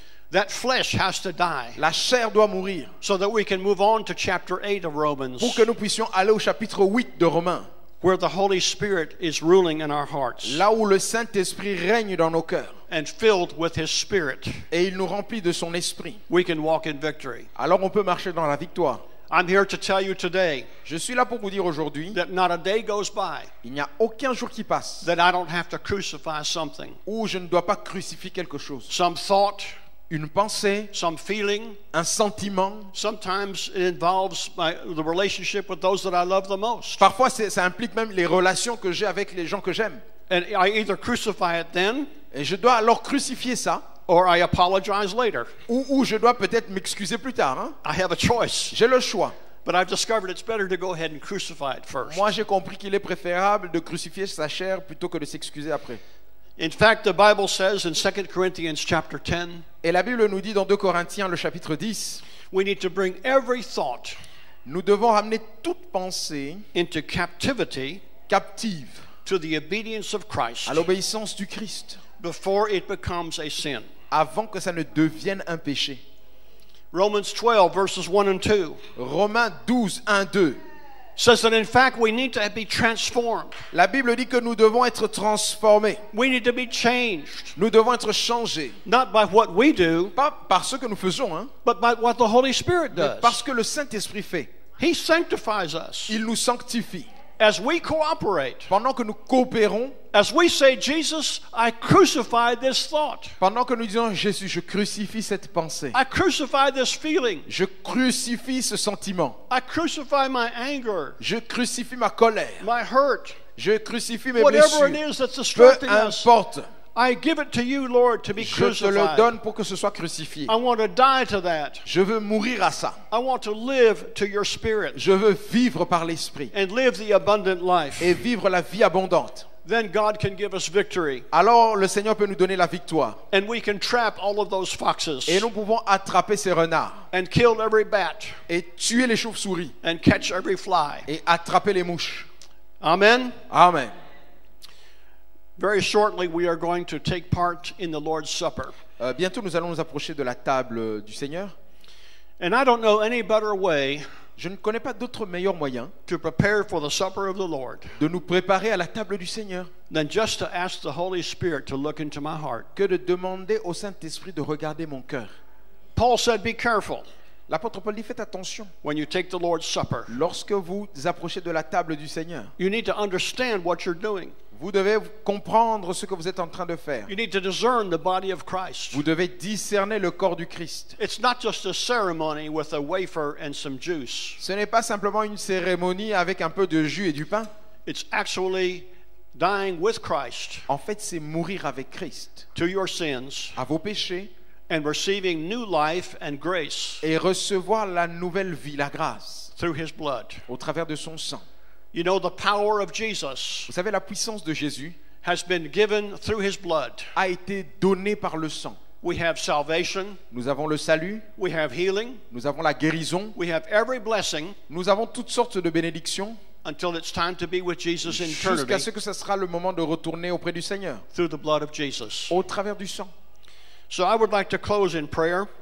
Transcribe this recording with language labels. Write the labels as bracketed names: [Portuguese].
[English] That flesh has to die [French] La chair doit mourir [English] so that we can move on to chapter 8 of Romans, [French] pour que nous puissions aller au chapitre 8 de Romains, [English] where the Holy Spirit is ruling in our hearts [French] là où le Saint-Esprit règne dans nos cœurs [English] and filled with His Spirit. [French] et il nous remplit de son esprit. [English] We can walk in victory. [French] Alors on peut marcher dans la victoire. [English] I'm here to tell you today [French] Je suis là pour vous dire aujourd'hui, [English] that not a day goes by [French] il n'y a aucun jour qui passe [English] that I don't have to crucify something. [French] où je ne dois pas crucifier quelque chose. [English] Some thought, [French] Une pensée, [English] some feeling. [French] un sentiment. [English] Sometimes it involves the relationship with those that I love the most. [French] Parfois, ça implique même les relations que j'ai avec les gens que j'aime. [English] And I either crucify it then [French] Et je dois alors crucifier ça, [English] or I apologize later. [French] ou je dois peut-être m'excuser plus tard. Hein. [English] I have a choice. [French] J'ai le choix. [English] But I've discovered it's better to go ahead and crucify it first. [French] Moi, j'ai compris qu'il est préférable de crucifier sa chair plutôt que de s'excuser après. [English] In fact, the Bible says in 2 Corinthians chapter 10, [French] Et la Bible nous dit dans 2 Corinthiens, le chapitre 10, [English] we need to bring every thought [French] nous devons ramener toute pensée [English] into captivity [French] captive [English] to the obedience of Christ [French] à l'obéissance du Christ [English] before it becomes a sin. [French] avant que ça ne devienne un péché. [English] Romans 12, verses 1 and 2 [French] Romains 12, 1, 2. [English] says that in fact we need to be transformed. [French] La Bible dit que nous devons être transformés. [English] We need to be changed, [French] Nous devons être changés. [English] not by what we do, [French] Pas par ce que nous faisons, hein, [English] but by what the Holy Spirit [French] mais [English] does. [French] parce que le Saint-Esprit fait. [English] He sanctifies us [French] Il nous sanctifie. [English] as we cooperate. [French] Pendant que nous coopérons, [English] As we say, Jesus, I crucified this thought. [French] pendant que nous disons Jésus, je crucifie cette pensée. [English] I crucify this feeling. [French] Je crucifie ce sentiment. [English] I crucify my anger, [French] Je crucifie ma colère. [English] my hurt, [French] Je crucifie mes [English] whatever it [French] blessures. [English] is that's [French] Peu [English] distracting us. [French] importe. [English] I give it to you, Lord, to be [French] Je te le [English] crucified. [French] donne pour que ce soit crucifié. [English] I want to die to that. [French] Je veux mourir à ça. [English] I want to live to your spirit [French] Je veux vivre par l'Esprit [English] and live the abundant life. [French] et vivre la vie abondante. [English] Then God can give us victory. [French] Alors le Seigneur peut nous donner la victoire. [English] And we can trap all of those foxes [French] Et nous pouvons attraper ces renards [English] and kill every bat [French] et tuer les chauves-souris [English] and catch every fly. [French] et attraper les mouches. [English] Amen. [French] Amen. [English] Very shortly, we are going to take part in the Lord's Supper. [French] Bientôt, nous allons nous approcher de la table du Seigneur. [English] And I don't know any better way [French] Je ne connais pas d'autre meilleur moyen [English] to prepare for the supper of the Lord [French] de nous préparer à la table du Seigneur [English] than just to ask the Holy Spirit to look into my heart. [French] que de demander au Saint-Esprit de regarder mon cœur. [English] Paul said, be careful [French] L'apôtre Paul dit, faites attention. [English] when you take the Lord's Supper. [French] Lorsque vous approchez de la table du Seigneur, [English] You need to understand what you're doing. [French] vous devez comprendre ce que vous êtes en train de faire. [English] You need to discern the body of Christ. [French] Vous devez discerner le corps du Christ. [English] It's not just a ceremony with a wafer and some juice. [French] Ce n'est pas simplement une cérémonie avec un peu de jus et du pain. [English] It's actually dying with Christ [French] En fait, c'est mourir avec Christ [English] to your sins [French] à vos péchés [English] and receiving new life and grace [French] et recevoir la nouvelle vie, la grâce, [English] through his blood. [French] au travers de son sang. [English] You know, the power of Jesus [French] Vous savez, la puissance de Jésus [English] has been given through his blood. [French] a été donnée par le sang. [English] We have salvation, [French] Nous avons le salut, [English] we have healing, [French] nous avons la guérison, [English] we have every blessing [French] nous avons toutes sortes de bénédictions [English] until it's time to be with Jesus in [French] jusqu'à [English] eternity [French] ce que ce sera le moment de retourner auprès du Seigneur [English] through the blood of Jesus. [French] au travers du sang. [English] So I would like to close in prayer,